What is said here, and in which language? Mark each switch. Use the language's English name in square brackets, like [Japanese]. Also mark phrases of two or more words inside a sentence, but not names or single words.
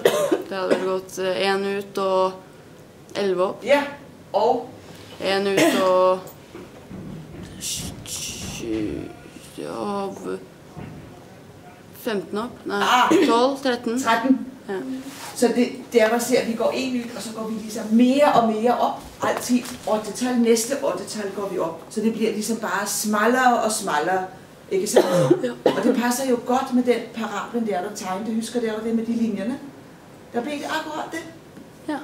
[Norwegian] Det hadde vel gått en ut og 11 opp. Ja, og? En ut og 15 opp. Nei, 12, 13. 13. Ja. [Danish] Så der var ser, at vi går en ud, og så går vi ligesom mere og mere op. Altid 8-tal. Næste 8-tal går vi op. Så det bliver ligesom bare smallere og smallere. Ikke så? Ja. Og det passer jo godt med den parablen der tegnede. Husker der det med de linjerne? Der blev det akkurat det. Ja.